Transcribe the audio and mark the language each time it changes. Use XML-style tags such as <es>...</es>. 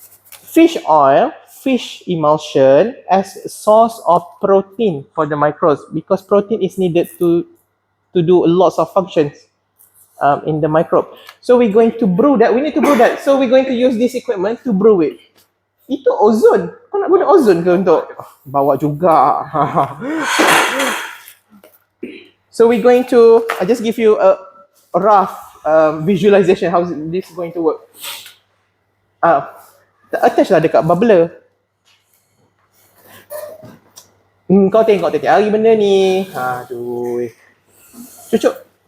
<en>Fish oil, fish emulsion as a source of protein for the microbes, because protein is needed to do lots of functions in the microbe. So we're going to brew that. We need to brew that. So we're going to use this equipment to brew it.</en> <ms>Itu ozon. Kau nak guna ozon ke untuk bawa juga?</ms> <en>So we're going to, I just give you a rough visualization how this is going to work.</en> <ms>Attach lah dekat bubbler. Kau tengok tiap hari benda ni. Aduh. Cucuk.</ms>